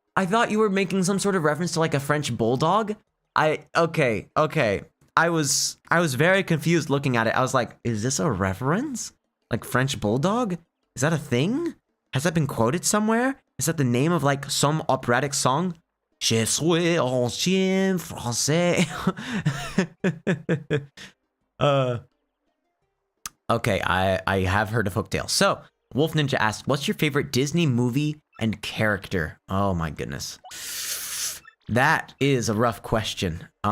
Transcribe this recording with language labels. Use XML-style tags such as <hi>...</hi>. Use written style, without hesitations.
<en>I thought you were making some sort of reference to like a French bulldog. Okay. I was very confused looking at it. I was like, is this a reference? Like French bulldog? Is that a thing? Has that been quoted somewhere? Is that the name of like some operatic song?</en> <fr>Je suis un chien français.</fr> <en>Okay, I have heard of Hooktail. So, Wolf Ninja asked, what's your favorite Disney movie and character? Oh my goodness. That is a rough question.</en>